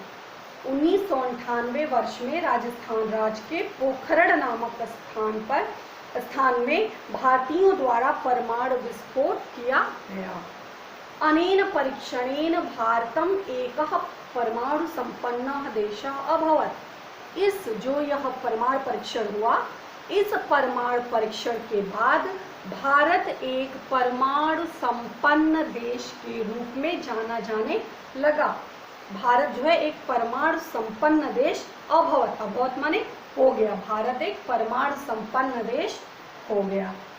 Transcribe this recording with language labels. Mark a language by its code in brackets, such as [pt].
[hi] 1998 वर्ष में राजस्थान राज्य के पोखरण नामक स्थान में भारतीयों द्वारा परमाणु विस्फोट किया गया। [sa] अनेन परीक्षणेन भारतम एकः परमाणु संपन्नः देशः अभवत्। [hi] इस जो यह परमाणु परीक्षण हुआ, इस परमाणु परीक्षण के बाद भारत एक परमाणु संपन्न देश के रूप में जाना जाने लगा। भारत जो है एक परमाणु संपन्न देश अभवत, अभवत माने हो गया, भारत एक परमाणु संपन्न देश हो गया।